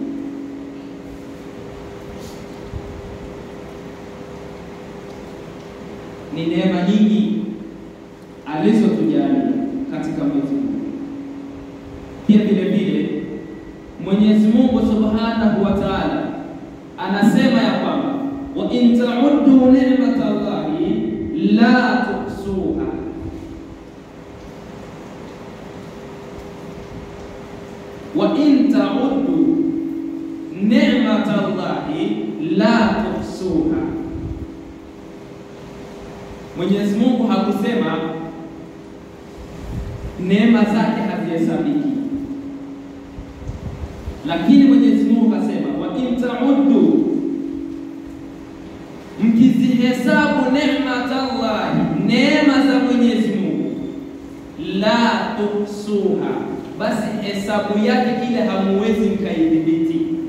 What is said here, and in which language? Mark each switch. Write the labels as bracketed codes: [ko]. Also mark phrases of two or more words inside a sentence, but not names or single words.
[sw] Ni neema nyingi alizotujalia katika mwezi huu. Pia vile vile Mwenyezi Mungu [ar] سبحانه وتعالى [sw] anasema ya kwamba [ar] وإن تعدوا نعمة الله لا تحصوها, وإن تعدوا نعمة الله لا تحصوها. [sw] Mwenyezi Mungu hakusema neema zake hazihesabiki, lakini Mwenyezi Mungu kasema [ar] وإن تعدوا, [sw] mkizihesabu ni'matallahi, neema za Mwenyezi Mungu, [ar] لا تحصوها, [sw] basi hesabu yake ile hamuwezi mkaidhibiti.